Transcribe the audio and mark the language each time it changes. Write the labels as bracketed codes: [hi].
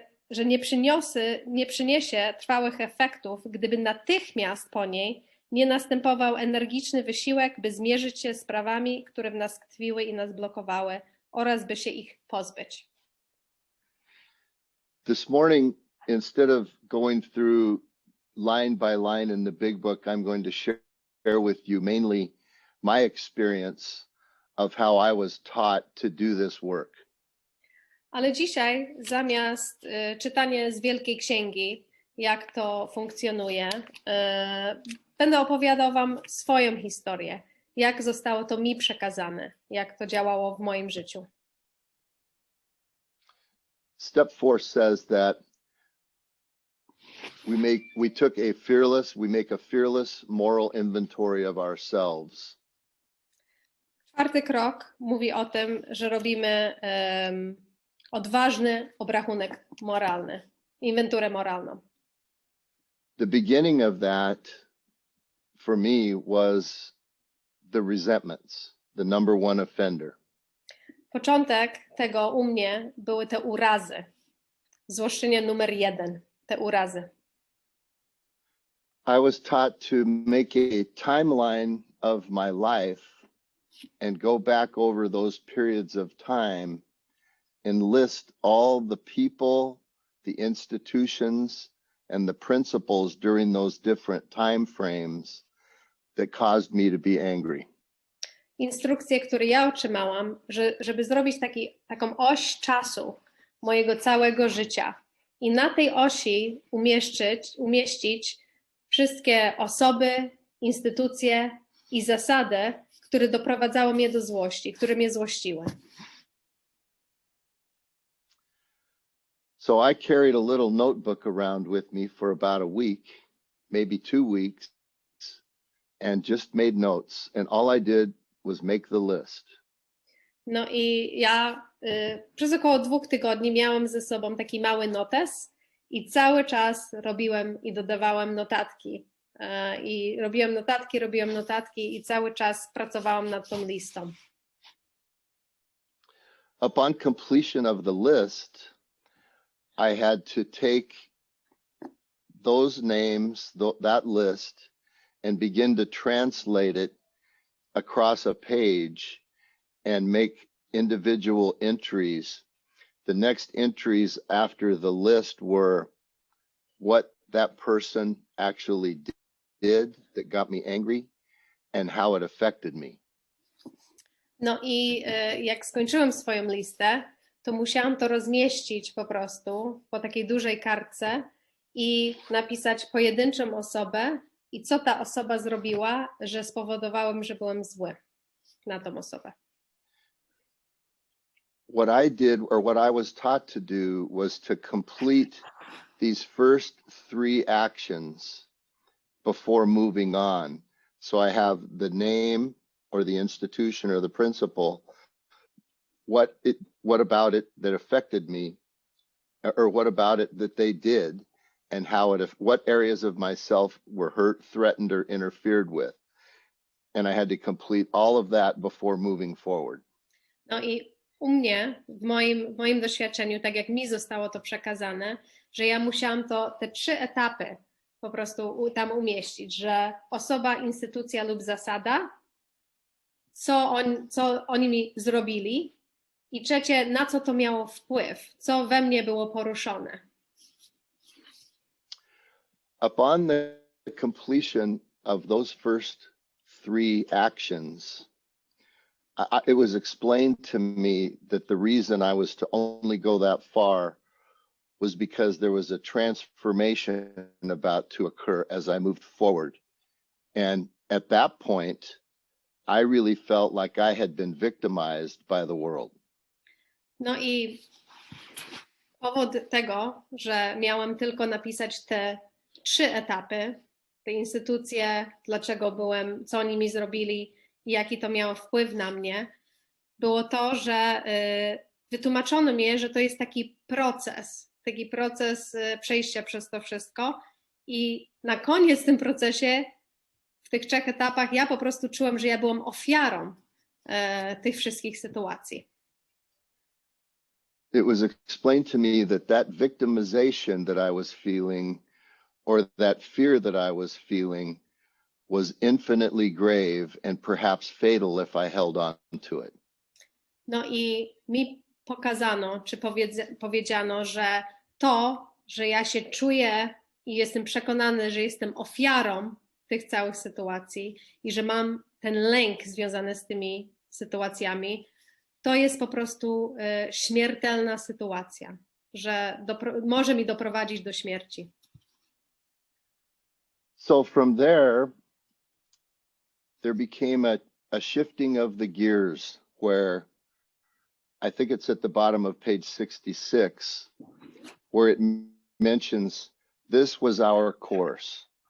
[pl] że nie przyniesie trwałych efektów, gdyby natychmiast po niej nie następował energiczny wysiłek, by zmierzyć się z sprawami, które w nas tkwiły i nas blokowały, oraz by się ich pozbyć. [en] This morning, instead of going through line by line in the big book, I'm going to share with you mainly my experience of how I was taught to do this work. [pl] Ale dzisiaj zamiast czytania z Wielkiej Księgi, jak to funkcjonuje, będę opowiadał wam swoją historię, jak zostało to mi przekazane, jak to działało w moim życiu. [en] Step 4 says that we make a fearless moral inventory of ourselves. [pl] 4 krok mówi o tym, że robimy odważny obrachunek moralny, inwenturę moralną. [en] The beginning of that for me was the resentments, the number one offender. [pl] Początek tego u mnie były te urazy. Złoszczenie numer 1, te urazy. [en] I was taught to make a timeline of my life and go back over those periods of time and list all the people, the institutions, and the principles during those different time frames that caused me to be angry. [pl] Instrukcje, które ja otrzymałam, żeby zrobić taką oś czasu mojego całego życia i na tej osi umieścić wszystkie osoby, instytucje i zasady, które doprowadzały mnie do złości, które mnie złościły. [en] So I carried a little notebook around with me for about a week, maybe 2 weeks, and just made notes. And all I did was make the list. [pl] No i ja przez około 2 tygodni miałam ze sobą taki mały notes i cały czas robiłem i dodawałam notatki. I robiłam notatki i cały czas pracowałam nad tą listą. [en] Upon completion of the list, I had to take those names, that list, and begin to translate it across a page and make individual entries. The next entries after the list were what that person actually did that got me angry and how it affected me. [pl] No i jak skończyłam swoją listę, to musiałam to rozmieścić po prostu po takiej dużej kartce i napisać pojedynczą osobę i co ta osoba zrobiła, że spowodowałem, że byłem zły na tą osobę. [en] What I did, or what I was taught to do, was to complete these first 3 actions before moving on. So I have the name or the institution or the principle, what about it that affected me, or what about it that they did, and what areas of myself were hurt, threatened, or interfered with. And I had to complete all of that before moving forward. [pl] No i u mnie, w moim doświadczeniu, tak jak mi zostało to przekazane, że ja musiałam te 3 etapy po prostu tam umieścić, że osoba, instytucja lub zasada, co oni mi zrobili i trzecie, na co to miało wpływ, co we mnie było poruszone. [en] Upon the completion of those first 3 actions, it was explained to me that the reason I was to only go that far was because there was a transformation about to occur as I moved forward. And at that point, I really felt like I had been victimized by the world. [pl] No i powód tego, że miałam tylko napisać te 3 etapy, te instytucje, dlaczego byłem, co oni mi zrobili i jaki to miało wpływ na mnie, było to, że wytłumaczono mi, że to jest taki proces przejścia przez to wszystko i na koniec w tym procesie, w tych 3 etapach ja po prostu czułam, że ja byłam ofiarą tych wszystkich sytuacji. [en] It was explained to me that victimization that I was feeling, or that fear that I was feeling, was infinitely grave and perhaps fatal if I held on to it. [pl] No i mi pokazano, czy powiedziano, że to, że ja się czuję i jestem przekonany, że jestem ofiarą tych całych sytuacji i że mam ten lęk związany z tymi sytuacjami, to jest po prostu śmiertelna sytuacja, że może mi doprowadzić do śmierci. [en] So from there became a shifting of the gears where I think it's at the bottom of page 66, where it mentions this was our course.